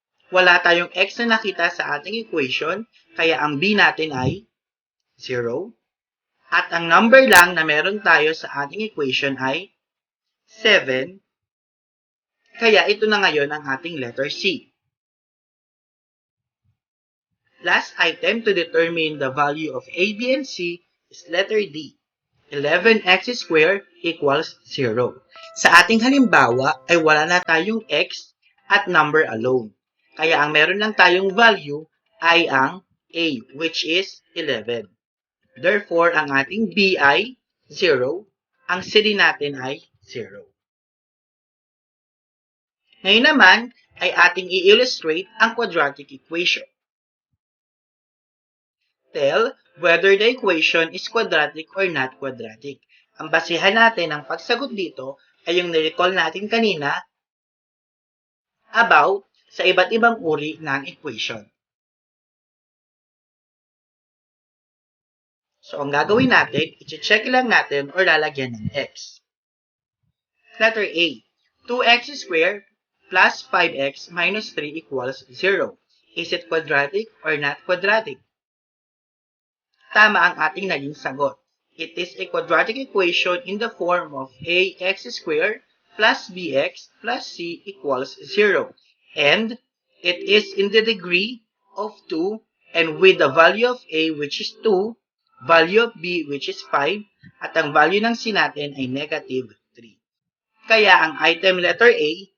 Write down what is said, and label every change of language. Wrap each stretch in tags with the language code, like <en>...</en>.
<tl>Wala tayong x na nakita sa ating equation, kaya ang b natin ay 0. At ang number lang na meron tayo sa ating equation ay 7. Kaya ito na ngayon ang ating letter C.</tl> <en>Last item to determine the value of a, b, and c is letter D. 11x squared equals 0.</en> <tl>Sa ating halimbawa ay wala na tayong x at number alone. Kaya ang meron lang tayong value ay ang a,</tl> <en>which is 11.</en> <tl>Therefore, ang ating b ay 0. Ang c natin ay 0. Ngayon naman ay ating i-illustrate ang quadratic equation.</tl> <en>Tell whether the equation is quadratic or not quadratic.</en> <tl>Ang basihan natin ng pagsagot dito ay yung nirecall natin kanina about sa iba't ibang uri ng equation. So, ang gagawin natin, i-check lang natin or lalagyan ng x. Letter A.</tl> <en>2x squared plus 5x minus 3 equals 0. Is it quadratic or not quadratic?</en> <tl>Tama ang ating naging sagot.</tl> <en>It is a quadratic equation in the form of ax squared plus bx plus c equals 0. And it is in the degree of 2, and with the value of a which is 2, value of b which is 5,</en> <tl>at ang value ng c natin ay negative 3. Kaya ang item letter A</tl>